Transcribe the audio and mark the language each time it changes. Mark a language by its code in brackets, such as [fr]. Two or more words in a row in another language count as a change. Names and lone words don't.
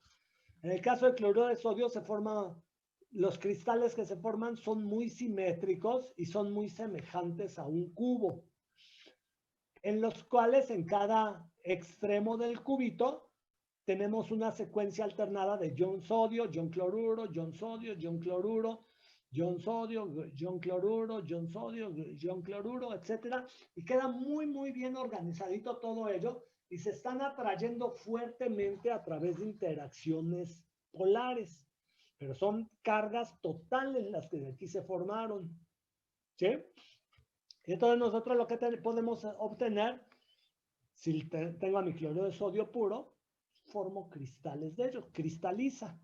[es] En el caso del cloruro de sodio los cristales que se forman son muy simétricos y son muy semejantes a un cubo, en los cuales en cada extremo del cubito tenemos una secuencia alternada de ion sodio, ion cloruro, ion sodio, ion cloruro, ion sodio, ion cloruro, ion sodio, ion cloruro, etc. Y queda muy, muy bien organizadito todo ello y se están atrayendo fuertemente a través de interacciones polares. Pero son cargas totales las que de aquí se formaron. ¿Sí? Y entonces nosotros lo que podemos obtener, si tengo a mi cloruro de sodio puro, formo cristales de ellos, cristaliza.